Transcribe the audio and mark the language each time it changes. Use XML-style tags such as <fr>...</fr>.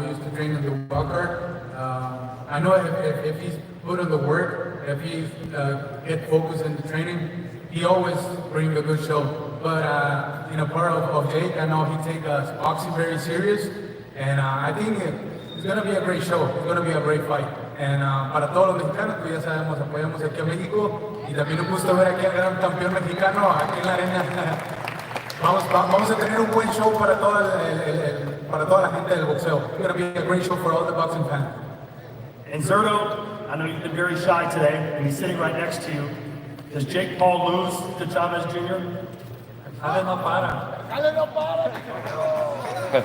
<en>We used to train in the walker. I know if he's put in the work, if he get focused in the training, he always bring a good show. But part of Jake, I know he take boxing very serious, and I think it's going to be a great show. It's going to be a great fight.</en> <es>Para todos los mexicanos, pues ya sabemos, apoyamos aquí a México y también un gusto ver aquí al gran campeón mexicano aquí en la arena. Vamos a tener un buen show para toda la gente del boxeo.</es> <en>It's going to be a great show for all the boxing fans. And Zerto, I know you've been very shy today, and he's sitting right next to you. Does Jake Paul lose to Chavez Jr.?</en> <es>Chavez no para. Dale, no para.</es>